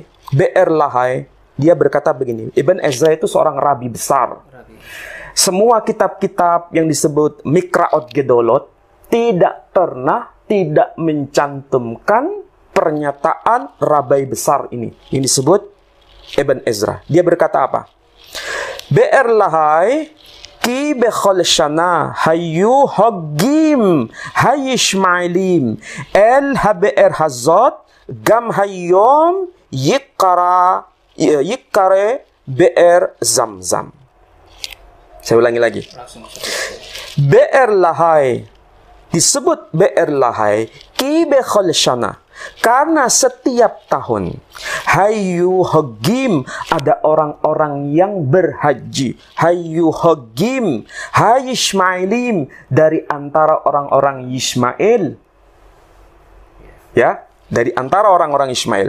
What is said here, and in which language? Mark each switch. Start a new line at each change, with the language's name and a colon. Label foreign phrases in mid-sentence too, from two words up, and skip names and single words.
Indonesian: Be'er Lahai, dia berkata begini. Ibn Ezra itu seorang rabi besar. Semua kitab-kitab yang disebut Mikraot Gedolot tidak mencantumkan pernyataan rabai besar ini. Yang disebut Ibn Ezra. Dia berkata apa?
Hebrew: באר לחי כי בכל שנה היו חוגים הישמעאלים אל הבאר הזאת גם היום יקרא באר זמזם.
Indonesian: Saya ulangi lagi. Be'er Lahai disebut Be'er Lahai
Hebrew: כי בכל שנה
Indonesian: karena setiap tahun
Hebrew: היו חוגים
Indonesian: ada orang-orang yang berhaji.
Hebrew: היו חוגים הישמעאלים
Indonesian: dari antara orang-orang Yismail. Ya, dari antara orang-orang Ismail.